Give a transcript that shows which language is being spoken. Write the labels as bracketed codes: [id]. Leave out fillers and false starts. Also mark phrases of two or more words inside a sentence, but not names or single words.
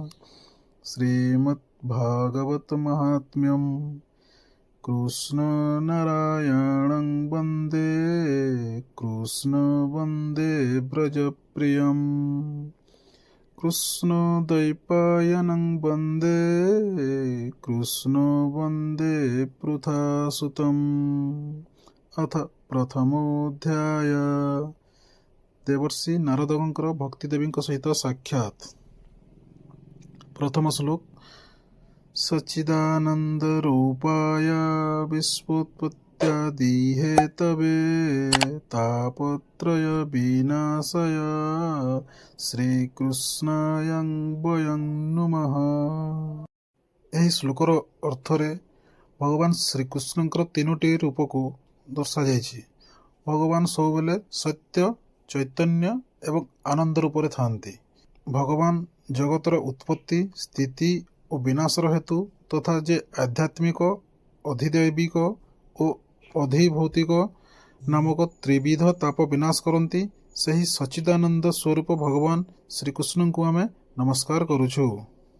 [sa] श्रीमद्भागवतमाहात्म्यं कृष्णनारायणं वन्दे कृष्णवन्दे व्रजप्रियम् कृष्णद्वैपायनं वन्दे कृष्णवन्दे पृथासुतम्। अथ प्रथमोऽध्याय। [or] देवर्षि नारदଙ୍କର ଭକ୍ତିଦେବୀଙ୍କ ସହିତ ସାକ୍ଷାତ। [sa] प्रथम श्लोक। सच्चिदानन्दरूपाय विश्वोत्पत्त्यादिहेतवे तापत्रय विनाशाय श्रीकृष्णाय वयं नुमः। [or] ଏହି ଶ୍ଲୋକର ଅର୍ଥରେ ଭଗବାନ ଶ୍ରୀକୃଷ୍ଣଙ୍କର ତିନୋଟି ରୂପକୁ ଦର୍ଶାଯାଇଛି। ଭଗବାନ ସବୁବେଳେ ସତ୍ୟ, ଚୈତନ୍ୟ ଏବଂ ଆନନ୍ଦ ରୂପରେ ଥାନ୍ତି। ଭଗବାନ ଜଗତର ଉତ୍ପତ୍ତି, ସ୍ଥିତି ଓ ବିନାଶର ହେତୁ ତଥା ଯେ ଆଧ୍ୟାତ୍ମିକ, ଅଧିଦୈବିକ ଓ ଅଧିଭୌତିକ ନାମକ ତ୍ରିବିଧ ତାପ ବିନାଶ କରନ୍ତି, ସେହି ସଚ୍ଚିଦାନନ୍ଦ ସ୍ୱରୂପ ଭଗବାନ ଶ୍ରୀକୃଷ୍ଣଙ୍କୁ ଆମେ ନମସ୍କାର କରୁଛୁ।